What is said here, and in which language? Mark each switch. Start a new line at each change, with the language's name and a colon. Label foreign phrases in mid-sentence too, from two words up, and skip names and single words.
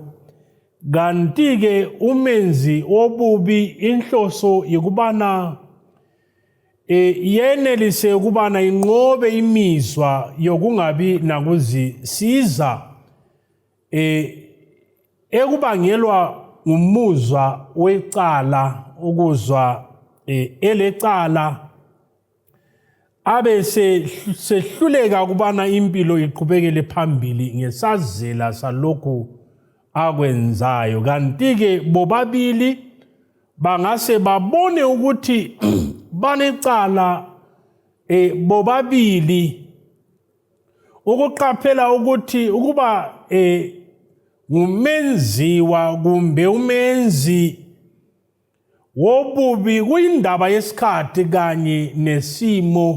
South Ndebele: Kanti-ke umenzi wobubi inhloso yikubana yenelise ukubana inqobe imizwa yokungabi nakuzisiza ekubangelwa ngumuzwa wecala, ukuzwa elecala, abe sehluleka ukubana impilo iqhubekele phambili ngesazela salokhu akwenzayo. Kanti-ke bobabili bangase babone ukuthi banecala bobabili, ukuqaphela ukuthi ukuba ngumenziwa kumbe umenzi wobubi kuyindaba yesikhathi kanye nesimo.